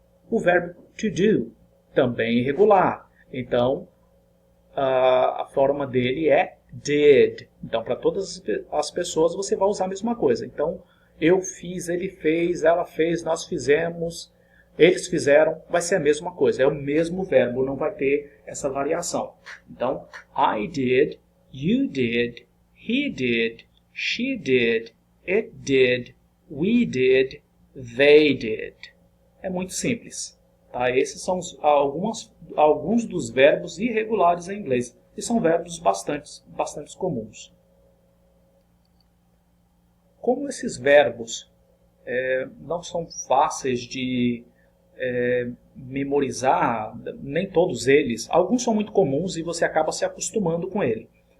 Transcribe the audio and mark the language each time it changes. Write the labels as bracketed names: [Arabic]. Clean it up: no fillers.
[Portuguese] O verbo to do também é irregular. Então a forma dele é did. Então para todas as pessoas você vai usar a mesma coisa. Então eu fiz, ele fez, ela fez, nós fizemos, eles fizeram, vai ser a mesma coisa. É o mesmo verbo, não vai ter essa variação. [English] Então, I did, you did, he did, she did, it did, we did, they did. [Portuguese] É muito simples. Tá? Esses são alguns dos verbos irregulares em inglês. E são verbos bastante comuns. Como esses verbos não são fáceis de memorizar, nem todos eles, alguns são muito comuns e você acaba se acostumando com ele.